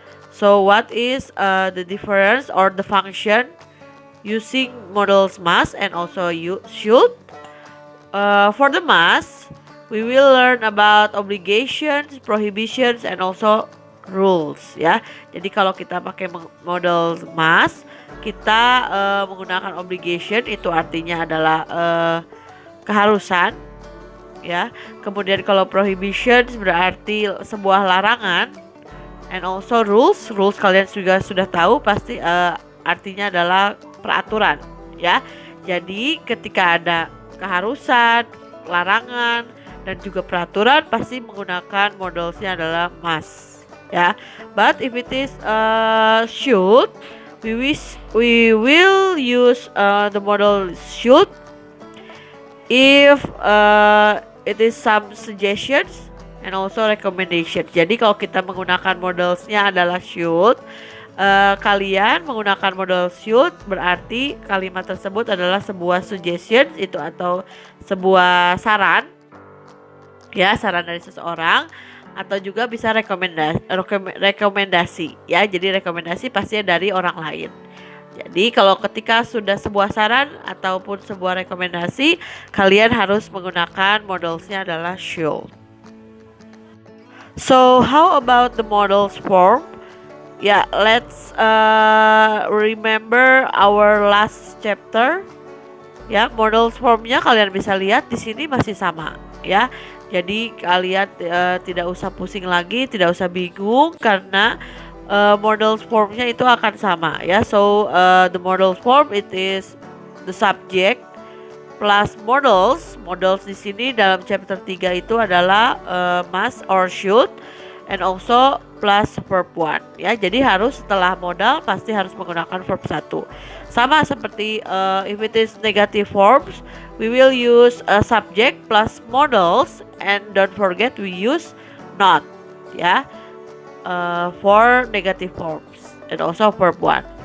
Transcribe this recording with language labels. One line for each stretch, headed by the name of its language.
English: So what is the difference or the function using models must and also you should? For the must, we will learn about obligations, prohibitions, and also rules ya.
Indonesian: Jadi kalau kita pakai model must, kita menggunakan obligation itu artinya adalah keharusan ya. Kemudian kalau prohibitions berarti sebuah larangan, and also rules kalian juga sudah tahu pasti artinya adalah peraturan ya. Jadi ketika ada keharusan, larangan, dan juga peraturan pasti menggunakan modelsnya adalah must ya.
English: But if it is should, we will use the model should if it is some suggestions and also recommendation.
Indonesian: Jadi kalau kita menggunakan modelsnya adalah should, kalian menggunakan model should berarti kalimat tersebut adalah sebuah suggestion itu atau sebuah saran ya, saran dari seseorang, atau juga bisa rekomendasi ya. Jadi rekomendasi pastinya dari orang lain. Jadi kalau ketika sudah sebuah saran ataupun sebuah rekomendasi, kalian harus menggunakan modelsnya adalah should.
English: So how about the models form? Yeah, let's remember our last chapter.
Indonesian: Ya, models formnya kalian bisa lihat di sini masih sama ya. Jadi kalian tidak usah pusing lagi, tidak usah bingung karena models formnya itu akan sama ya.
English: So the model form it is the subject plus models.
Indonesian: Models di sini dalam chapter 3 itu adalah must or should, and also plus verb 1 ya. Jadi harus setelah modal pasti harus menggunakan verb 1.
English: Sama seperti if it is negative forms, we will use subject plus models, and don't forget we use not ya for negative forms, and also verb 1.